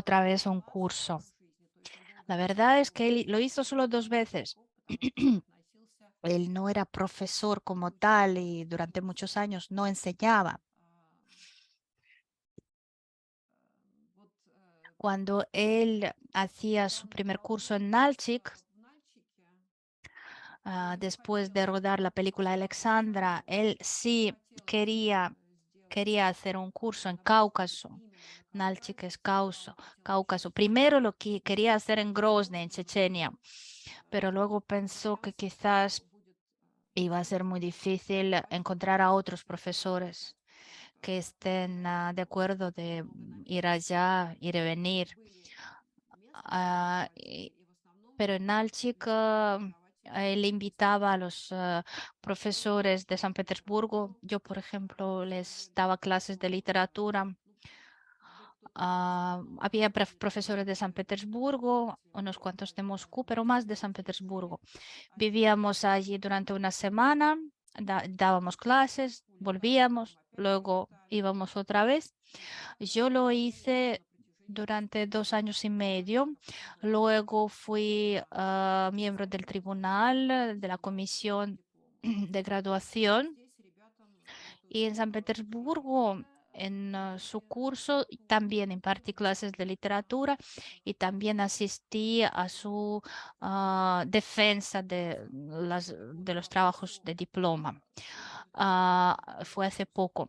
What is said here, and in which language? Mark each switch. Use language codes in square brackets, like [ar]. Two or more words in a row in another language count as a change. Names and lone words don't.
[es] otra vez un [ru] класса [es] curso. [ru] в жизни. То есть он был [es] La [ru] доктором [es] verdad es que él lo hizo solo 2 veces. [ru] филологов, потому что он относился [es] Él no era profesor como [ru] очень [es] tal y durante muchos años no enseñaba. [ru] а, вот [es] Cuando él hacía [ru] когда [es] su [ru] он [es] primer curso en [ru] работал [es] Nalchik, [ru] в Нальчике, он не [es] después [ru] хотел [es] de rodar la película Alexandra, [ru] обучать, [es] él [ru] он [es] sí [ru] хотел [es] quería, [ru] сделать [es] quería hacer un curso en [ru] направленный [es] Cáucaso. [ru] именно на [es] Nalchik [ru] Кавказе. [es] es [ru] Сначала он хотел [es] Cáucaso. [ru] учить [es] Primero lo que [ru] в [es] quería hacer en Grozny, en [ru] Грозном, [es] Chechenia, pero luego [ru] но [es] pensó que [ru] боялся, [es] quizás [ru] что будет [es] iba a ser muy difícil [ru] преподавать [es] encontrar a otros [ru] специалистов [es] profesores [ru] Кавказа. [es] que estén de acuerdo de [ru] Много [es] ir [ru] намеренностей [es] allá, ir y venir. [ru] были местные [es] Ah, [ru] преподаватели, и в основном [es] pero en Nalchik él invitaba a los profesores de San Petersburgo. Yo, por ejemplo, les daba clases de literatura. [ru] был кто-то из [es] Había [ru] преподавателей, [es] profesores de San [ru] которые [es] Petersburgo, [ru] хотели [es] unos cuantos de [ru] преподавать [es] Moscú, pero [ru] в [es] más de San [ru] университете. [es] Petersburgo. [ru] Они [es] Vivíamos allí durante una semana, dábamos clases, [ru] потом [es] volvíamos, [ru] опять [es] luego [ru] улетали. [es] íbamos otra vez. [ru] И так [es] Yo lo [ru] было [es] hice [ru] на протяжении [es] durante 2 [ru] 10 лет. [es] años y [ru] Каждый [es] medio. [ru] раз, как студент, [es] Luego fui miembro del [ru] получал [es] tribunal de la [ru] стипендию, [es] comisión [ru] диплом. [es] de [ru] И [es] graduación. [ru] здесь ребятам вот [es] Y en San [ru] человек [es] Petersburgo en su curso, también impartí clases de literatura y también asistí a su defensa de los trabajos de diploma. Fue hace poco.